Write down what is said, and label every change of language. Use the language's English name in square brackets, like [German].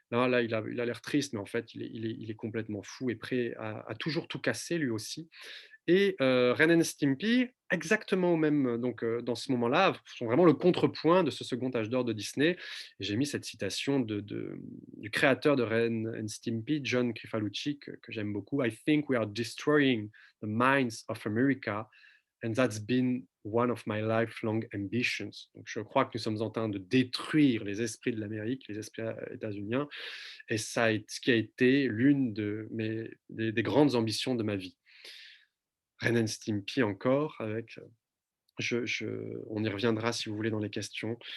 [French] Là il a l'air triste, mais en fait, il est complètement fou et prêt à toujours tout casser, lui aussi. Et Ren and Stimpy, exactement au même, donc dans ce moment-là, sont vraiment le contrepoint de ce second âge d'or de Disney. Et j'ai mis cette citation du créateur de Ren and Stimpy, John Crifalucci, que j'aime beaucoup. [English] I think we are destroying the minds of America, and that's been one of my lifelong ambitions. [French] Donc, je crois que nous sommes en train de détruire les esprits de l'Amérique, les esprits états-uniens, et ça, ce qui a été l'une des grandes ambitions de ma vie. Ren and Stimpy encore, avec, on y reviendra si vous voulez dans les questions.